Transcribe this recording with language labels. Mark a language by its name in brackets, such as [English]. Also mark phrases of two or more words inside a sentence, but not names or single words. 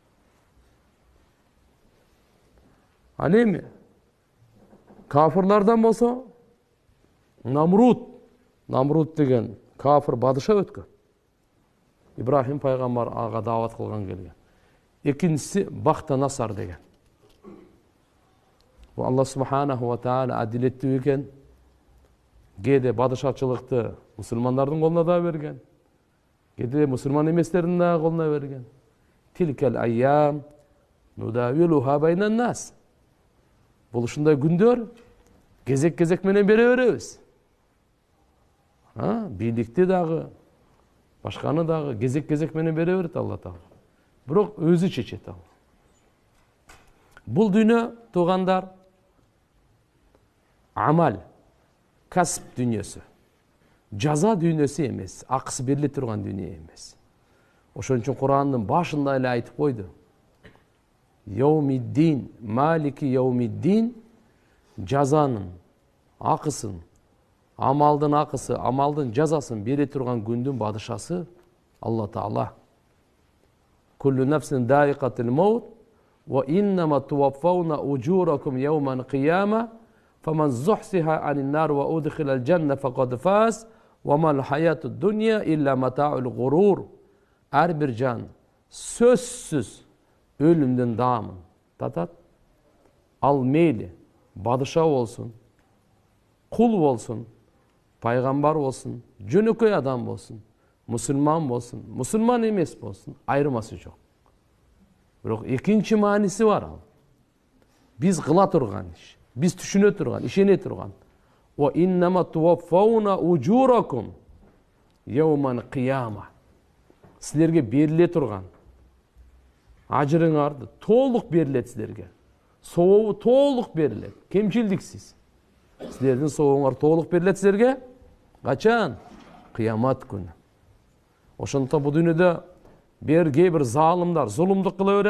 [Kyrgyz] Ал эми кафырлардан болсо Намруд деген кафыр падыша өткөн. Ибрахим пайгамбар ага даават кылган келген. Экинчиси Бахтанасар деген. Бул Алла [Arabic] سبحانه وتعالى [Kyrgyz] адилеттүү экен. Кээде падышачылыкты мусулмандардын колуна да берген. Кээде мусулман эместердин да колуна берген. [Arabic] تلك الأيام نداولها بين الناس. [Kyrgyz] Бул ушундай күндөр кезек менен бере беребиз. Бийликти дагы, башканы дагы кезек менен бере берет Алла Таала. Бирок өзү чечет ал. Бул дүйнө туугандар амал, касып дүйнөсү. Жаза дүйнөсү эмес, акысы бериле турган дүйнө эмес. Ошон үчүн Курандын башында эле айтып койду. [Arabic] يوم الدين، مالك يوم الدين, [Kyrgyz] жазанын акысын, амалдын акысы, амалдын жазасын бере турган күндүн падышасы Алла Таала. [Arabic] كل نفس ذائقة الموت وإنما توفون أجوركم يوم القيامة فمن زحزح عن النار وأدخل الجنة فقد فاز وما الحياة الدنيا إلا متاع الغرور. [Kyrgyz] Ар бир жан сөзсүз өлүмдөн даамын татат. Ал мейли падыша болсун, кул болсун, пайгамбар болсун, жөнөкөй адам болсун, мусулман болсун, мусулман эмес болсун, айырмасы жок. Бирок экинчи мааниси бар ал. Биз кыла турган иш, биз түшүнө турган, ишене турган. [Arabic] وإنما توفون أجوركم يوم القيامة. [Kyrgyz] Силерге бериле турган ажырыңарды толук берилет силерге. Сообу толук берилет, кемчилдиксиз. Силердин сообуңар толук берилет силерге. Качан? Кыямат күнү. Ошондуктан бул дүйнөдө кээ бир залымдар зулумдук кыла берет.